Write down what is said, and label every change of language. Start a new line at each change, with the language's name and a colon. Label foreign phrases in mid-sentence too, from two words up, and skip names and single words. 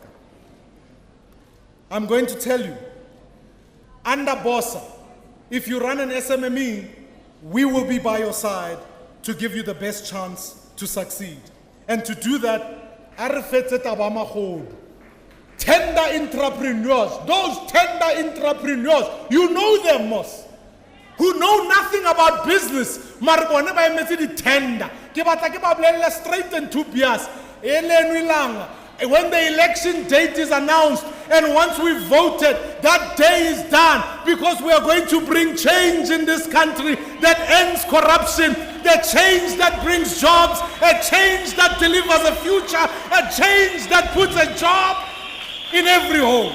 English: I'm going to tell you, under BOSA, if you run an SMME, we will be by your side to give you the best chance to succeed. And to do that, tender entrepreneurs, those tender entrepreneurs, you know them most, who know nothing about business,
Southern Sotho: maribone ba emetse di tender. Ke batla ke ba bolella
English: straight and to bias. When the election date is announced and once we've voted, that day is done, because we are going to bring change in this country that ends corruption, the change that brings jobs, a change that delivers a future, a change that puts a job in every home.